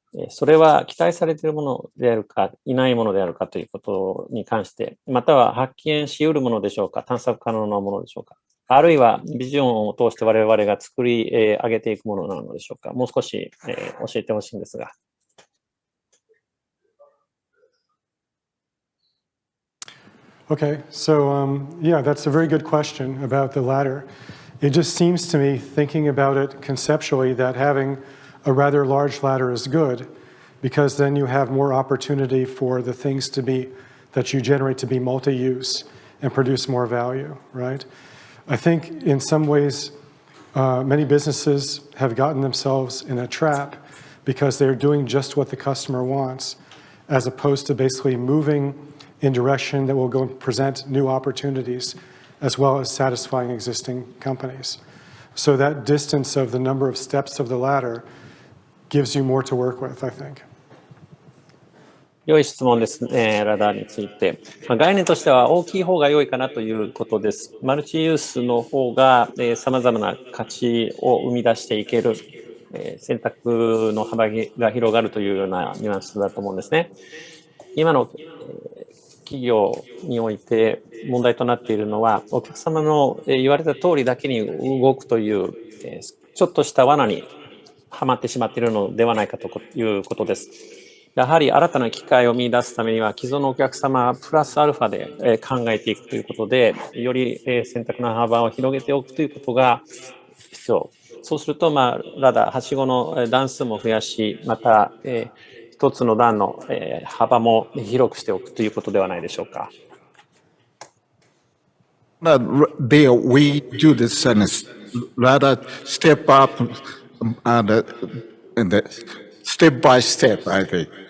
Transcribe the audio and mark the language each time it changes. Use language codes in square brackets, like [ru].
[ja] それは期待されているものであるか、いないものであるかということに関して、または発見し得るものでしょうか、探索可能なものでしょうか、あるいはビジョンを通して我々が作り上げていくものなのでしょうか。もう少し教えてほしいんですが。 [en] Okay, so yeah, that's a very good question about the ladder. It just seems to me, thinking about it conceptually, that having a rather large ladder is good, because then you have more opportunity for the things that you generate to be multi-use and produce more value, right? I think in some ways, many businesses have gotten themselves in a trap because they're doing just what the customer wants, as opposed to basically moving in direction that will go and present new opportunities, as well as satisfying existing companies. So that distance of the number of steps of the ladder gives you more to work with, I think. [ja] 良い質問ですね、ラダーについて。概念としては大きい方が良いかなということです。マルチユースの方がさまざまな価値を生み出していける、選択の幅が広がるというようなニュアンスだと思うんですね。今の企業において問題となっているのは、お客様の言われた通りだけに動くというちょっとした罠にはまってしまっているのではないかということです。やはり新たな機会を見出すためには、既存のお客様プラスアルファで考えていくということで、より選択の幅を広げておくということが必要。そうすると、ラダー、はしごの段数も増やし、また、一つの段の幅も広くしておくということではないでしょうか。 [en] There we do this and rather step up and step by step, I think.